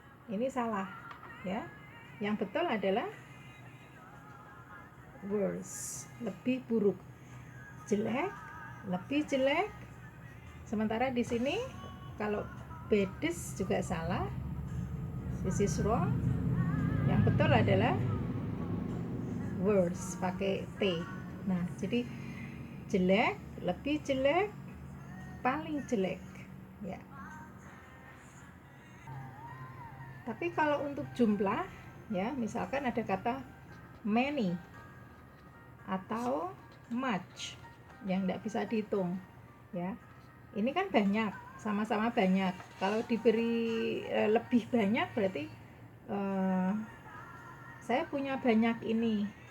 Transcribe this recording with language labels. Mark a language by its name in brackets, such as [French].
[Indonesian] Ini salah, ya. Yang betul adalah worse, lebih buruk. Jelek, lebih jelek. Sementara di sini kalau baddest juga salah. [English] This is wrong. [Indonesian] Yang betul adalah worse, pakai T. Nah, jadi jelek, lebih jelek, paling jelek, ya. Tapi kalau untuk jumlah, ya, misalkan ada kata many atau much yang tidak bisa dihitung, ya. Ini kan banyak, sama-sama banyak. Kalau diberi lebih banyak berarti saya punya banyak ini.